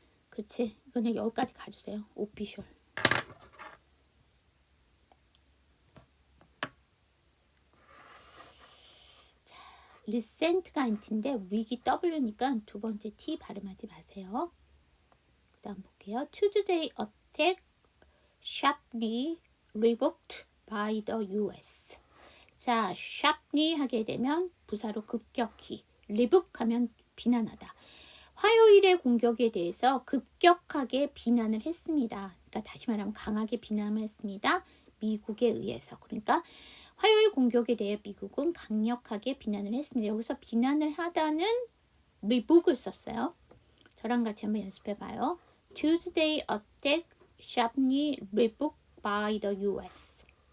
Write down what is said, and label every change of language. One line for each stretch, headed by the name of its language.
Korean: 그치? 그냥 여기까지 가주세요. 오피셜. 자, 리센트가 T인데 위기 W니까 두 번째 T 발음하지 마세요. 그 다음 볼게요.
English: Tuesday attack sharply revoked by the US.
Korean: 자, sharply 하게 되면 부사로 급격히, revoke 하면 비난하다. 화요일의 공격에 대해서 급격하게 비난을 했습니다. 그러니까 다시 말하면 강하게 비난을 했습니다. 미국에 의해서. 그러니까 화요일 공격에 대해 미국은 강력하게 비난을 했습니다. 여기서 비난을 하다는 revoke을 썼어요. 저랑 같이 한번 연습해봐요.
English: Tuesday attack sharply revoked by the US.